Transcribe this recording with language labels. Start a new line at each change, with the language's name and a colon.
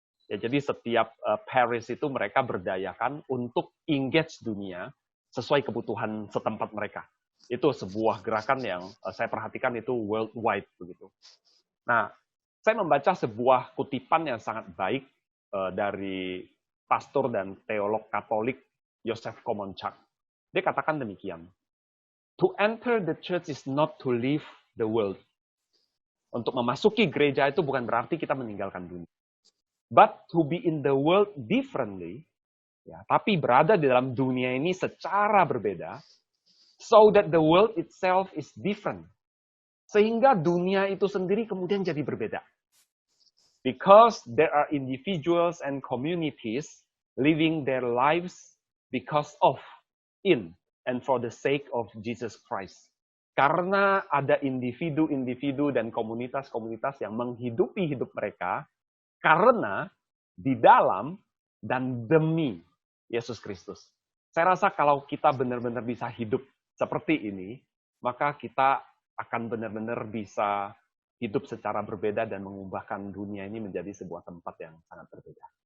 Indonesian: Ya, jadi setiap Paris itu mereka berdayakan untuk engage dunia sesuai kebutuhan setempat mereka. Itu sebuah gerakan yang saya perhatikan itu worldwide begitu. Nah, saya membaca sebuah kutipan yang sangat baik dari pastor dan teolog Katolik Joseph Komonchak. Dia katakan demikian,
English: to enter the church is not to leave the world.
Indonesian: Untuk memasuki gereja itu bukan berarti kita meninggalkan dunia.
English: But to be in the world differently,
Indonesian: ya, tapi berada di dalam dunia ini secara berbeda,
English: so that the world itself is different.
Indonesian: Sehingga dunia itu sendiri kemudian jadi berbeda.
English: Because there are individuals and communities living their lives because of, in, and for the sake of Jesus Christ.
Indonesian: Karena ada individu-individu dan komunitas-komunitas yang menghidupi hidup mereka karena, di dalam, dan demi Yesus Kristus. Saya rasa kalau kita benar-benar bisa hidup seperti ini, maka kita akan benar-benar bisa hidup secara berbeda dan mengubahkan dunia ini menjadi sebuah tempat yang sangat berbeda.